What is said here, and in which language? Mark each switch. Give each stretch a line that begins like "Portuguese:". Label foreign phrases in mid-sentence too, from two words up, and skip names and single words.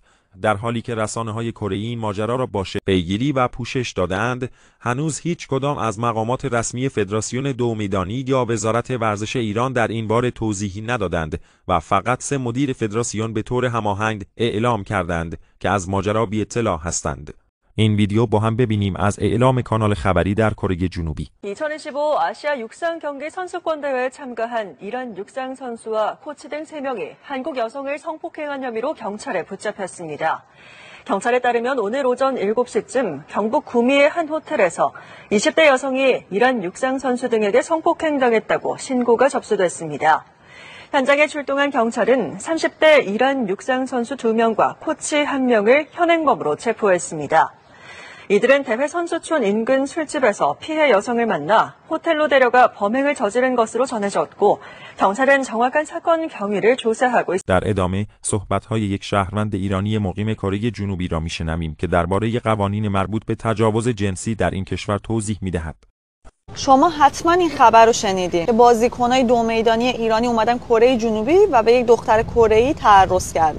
Persian: در حالی که رسانه‌های کره‌ای این ماجرا را با پیگیری و پوشش دادند، هنوز هیچ کدام از مقامات رسمی فدراسیون 2 میدانی یا وزارت ورزش ایران در این باره توضیحی ندادند و فقط 3 مدیر فدراسیون به طور هماهنگ اعلام کردند که از ماجرا بی اطلاع هستند. این ویدیو با هم ببینیم از اعلام کانال خبری در کره جنوبی.
Korean: 2025 아시아 육상 경기 선수권 대회에 참가한 이란 육상 선수와 코치 등 3명이 한국 여성을 성폭행한 혐의로 경찰에 붙잡혔습니다. 경찰에 따르면 오늘 오전 7시쯤 경북 구미의 한 호텔에서 20대 여성이 이란 육상 선수 등에게 성폭행당했다고 신고가 접수됐습니다. 현장에 출동한 경찰은 30대 이란 육상 선수 2명과 코치 1명을 현행범으로 체포했습니다. 이들은 대회 선수촌 인근 술집에서 피해 여성을 만나 호텔로 데려가 범행을 저지른 것으로 전해졌고, 경찰은 정확한 사건 경위를 조사하고 있습니다.
Persian: در ادامه صحبت‌های یک شهروند ایرانی مقیم کره جنوبی را میشنویم که درباره قوانین مربوط به تجاوز جنسی در این کشور توضیح می‌دهد. شما حتما این خبر رو شنیدین که بازیکنای 2 میدانی ایرانی اومدن کره جنوبی و به یک دختر کره‌ای تعرض کردن.